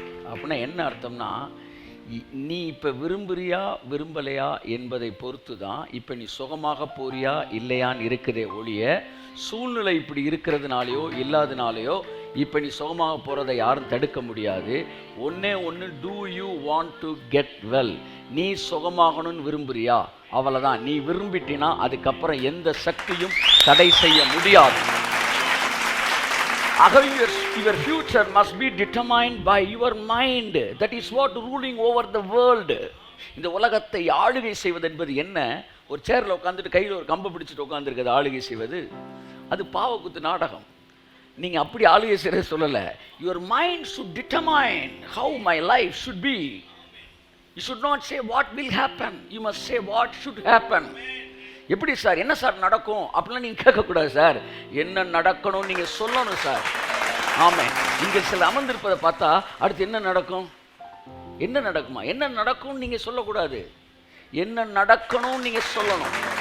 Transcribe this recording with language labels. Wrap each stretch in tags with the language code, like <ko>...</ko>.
<ta>அப்படின்னா என்ன அர்த்தம்னா, நீ இப்போ விரும்புறியா விரும்பலையா என்பதை பொறுத்து தான் இப்போ நீ சுகமாக போறியா இல்லையான்னு இருக்குதே ஒழிய, சூழ்நிலை இப்படி இருக்கிறதுனாலையோ இல்லாதனாலையோ இப்போ நீ சுகமாக போகிறத யாரும் தடுக்க முடியாது. ஒன்று,</ta> <en>Do you want to get well?</en> <ta>நீ சுகமாகணும்னு விரும்புறியா? அவ்வளோதான். நீ விரும்பிட்டினா அதுக்கப்புறம் எந்த சக்தியும் தடை செய்ய முடியாது.</ta> <en>Your future must be determined by your mind. That is what ruling over the world.</en> <ta>இந்த உலகத்தை ஆளுகை செய்வது என்பது என்ன? ஒரு சேர்ல உட்காந்துட்டு கையில் ஒரு கம்பை பிடிச்சிட்டு உட்காந்துருக்கிறது ஆளுகை செய்வது, அது பாவக்குத்து நாடகம். நீங்க அப்படி ஆளுகை செய்ய சொல்லல.</ta> <en>Your mind should determine how my life should be. You should not say what will happen. You must say what should happen.</en> <ta>எப்படி சார், என்ன சார் நடக்கும் அப்படிலாம் நீங்கள் கேட்கக்கூடாது சார். என்ன நடக்கணும் நீங்கள் சொல்லணும் சார். ஆமாம், நீங்கள் சில அமர்ந்திருப்பதை பார்த்தா அடுத்து என்ன நடக்கும், என்ன நடக்குமா, என்ன நடக்கும்னு நீங்கள் சொல்லக்கூடாது, என்ன நடக்கணும்னு நீங்கள் சொல்லணும்.</ta>